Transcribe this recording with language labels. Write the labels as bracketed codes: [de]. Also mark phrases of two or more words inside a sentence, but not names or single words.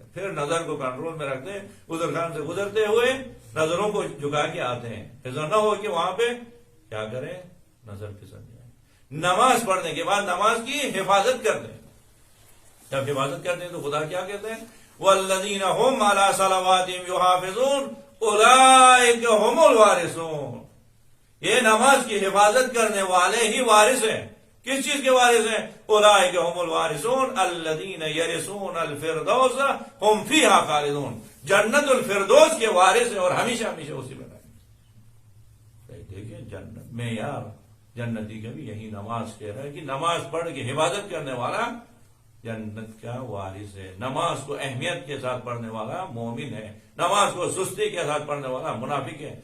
[ur] پھر نظر کو کنٹرول میں رکھتے ہیں، گزرخان سے گزرتے ہوئے نظروں کو جھکا کے آتے ہیں. ایسا نہ ہو کہ وہاں پہ کیا کریں؟ نظر پھسل جائے. نماز پڑھنے کے بعد نماز کی حفاظت کرتے ہیں. جب حفاظت کرتے ہیں تو خدا کیا کہتے ہیں؟ [ar] والذین هم علی صلواتہم یحافظون اولئک هم الوارثون. [ur] یہ نماز کی حفاظت کرنے والے ہی وارث ہیں. کس چیز کے وارث ہیں؟ [ar] اولئک هم الوارثون الذین یرثون الفردوس هم فیہا خالدون. [ur] جنت الفردوس کے وارث ہیں اور ہمیشہ ہمیشہ اسی میں رہیں گے. دیکھیں جنت میں یار جنتی کا بھی یہی نماز کہہ رہا ہے کہ نماز پڑھ کے حفاظت کرنے والا جنت کا وارث ہے. نماز کو اہمیت کے ساتھ پڑھنے والا مومن ہے. نماز کو سستی کے ساتھ پڑھنے والا منافق ہے.